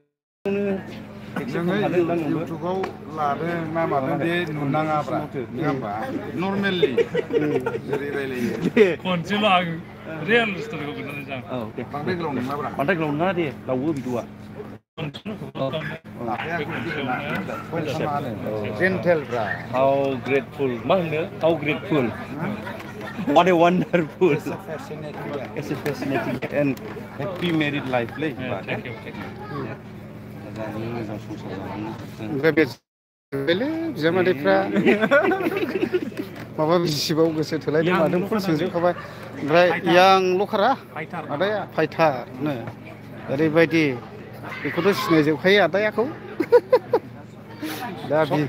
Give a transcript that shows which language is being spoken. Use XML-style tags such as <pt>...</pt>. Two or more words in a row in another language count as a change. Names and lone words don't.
<brx>नोङो इउटुबाव लादों ना मादों बे नुनाङाब्रा नङा होमबा नर्मेलि जेरै रायलायो खनसेल' आं रियेल स्ट'रिखौ खोन्थानोसै आं बांद्राय गोलाव नङाब्रा बांद्राय गोलाव नङा दे लावो भिडिअ'आ जेन्टेलब्रा</brx> <en>how grateful</en> <brx>मा होनो</brx> <en>how grateful what a wonderful it's a fascinating and happy married life लै thank you</en> <brx>मोजां संसार जालांनो ओमफ्राय बे बिजामादैफ्रा माबा बिसिबाव गोसो थोलायदों मादों फुल सोंजोबखाबाय ओमफ्राय यां ल'खारा आदाया फाइटारनो ओरैबायदि बेखौथ' सिनायजोबखायो आदायाखौ दा बि</brx>